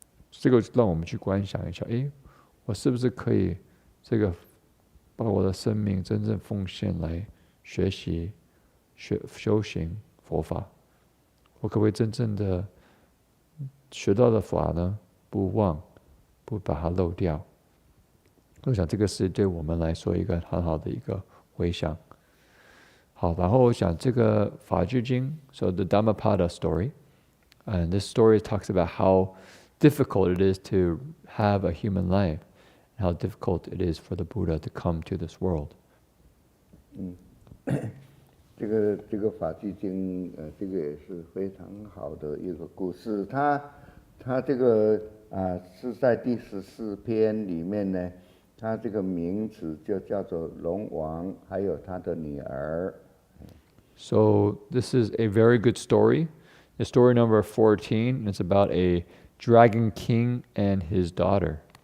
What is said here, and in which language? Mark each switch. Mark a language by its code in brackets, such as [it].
[zh] 这个让我们去观想一下，我是不是可以把我的生命真正奉献来学习修行佛法？我可不可以真正的学到的法呢，不忘，不把它漏掉？我想这个是对我们来说一个很好的一个回想。好，然后我想这个法句经 [en] ，so the Dhammapada story, and this story talks about how difficult it is to have a human life, and how difficult it is for the Buddha to come to this world. [zh] 这个法句经，这个也是非常好的一个故事。它这个是在第14篇里面呢。他这个名字就叫做龙王，还有他的女儿。 [en] So this is a very good story. The story number 14. It's about a dragon king and his daughter.